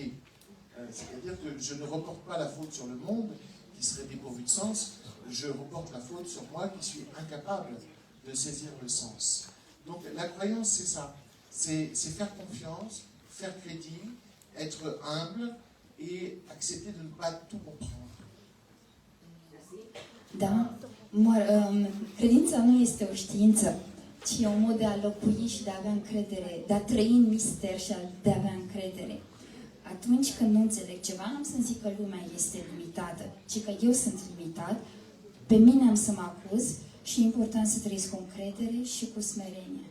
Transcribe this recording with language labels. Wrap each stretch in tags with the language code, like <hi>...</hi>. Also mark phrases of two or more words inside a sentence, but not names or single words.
<fr>C'est-à-dire que je ne reporte pas la faute sur le monde, qui serait dépourvu de sens. Je reporte la faute sur moi, qui suis incapable de saisir le sens. Donc, la croyance, c'est ça. C'est faire confiance, faire crédit, être humble et accepter de ne pas tout comprendre.</fr> <ro>Da? Credința nu este o știință, ci un mod de a locui și de a avea încredere, de a trăi în mister și de a avea încredere. Atunci când nu înțeleg ceva, nu am să zic că lumea este limitată, ci că eu sunt limitat, pe mine am să mă acuz și e important să trăiesc cu încredere și cu smerenie.</ro>